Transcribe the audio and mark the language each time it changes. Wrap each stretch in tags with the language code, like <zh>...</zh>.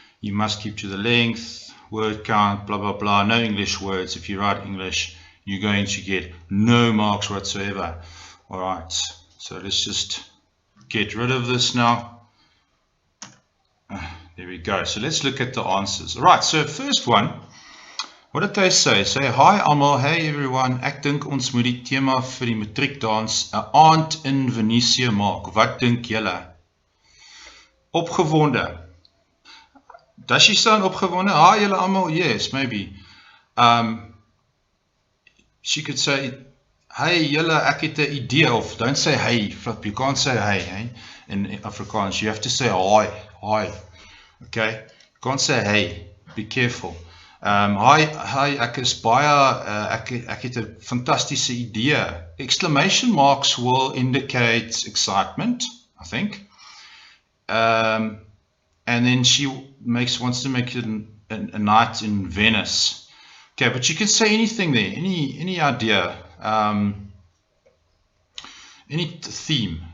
<en>You must keep to the length, word count, blah blah blah. No English words. If you write English, you're going to get no marks whatsoever. Alright, so let's just get rid of this now. There we go. So let's look at the answers. Alright, so first one, what did they say?</en> <af>Say, hi almal,</af> <en>hey everyone,</en> <af>ek dink ons moet die tema vir die matriekdans 'n aand in Venesië maak. Wat dink julle? Opgewonde.</af> <en>Does she sound opgewonde?</en> <af>Hi julle almal,</af> <en>yes, maybe. She could say,</en> <af>hey julle, ek het 'n idee, of</af> <en>don't say hey, you can't say hey, in Afrikaans. You have to say hi. Okay, you can't say hey, be careful.</en> <af>Hi, ek is baie, ek het 'n fantastiese idee.</af> <en>Exclamation marks will indicate excitement, I think. And then she wants to make it a night in Venice. Okay, but you can say anything there, any idea, any theme.</en>